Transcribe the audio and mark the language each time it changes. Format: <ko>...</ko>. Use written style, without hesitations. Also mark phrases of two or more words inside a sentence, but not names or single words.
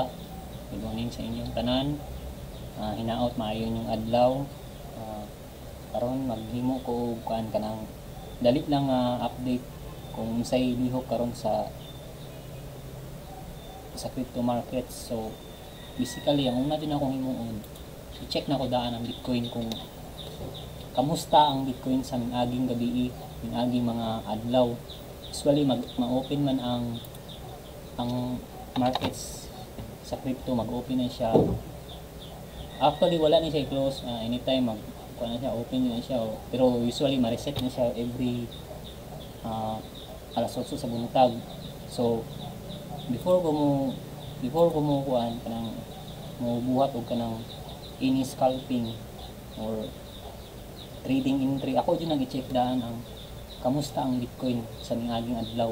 <en>Good morning</en> <ceb>sa inyong tanan. Hinaot maayo yung adlaw. Karon maghimo ko kuan kanang dali lang update kung unsay lihok karon sa</ceb> <en>crypto markets. So basically</en> <ceb>ang una din akong himuon, i-check na ko daan ang Bitcoin kung kamusta ang Bitcoin sa aging gabi, aging mga adlaw. Usually ma-open man ang markets sa crypto, mag-open na siya. Actually wala na siya i-close, anytime kuha na siya, open na siya. Pero usually ma-reset na siya every alas 8 sa buntag. So before ko mo kuan kanang mo buhat og kanang ini</ceb> <en>scalping or trading entry,</en> <ceb>ako din nag-check daan ang kamusta ang Bitcoin sa ningaging adlaw.</ceb>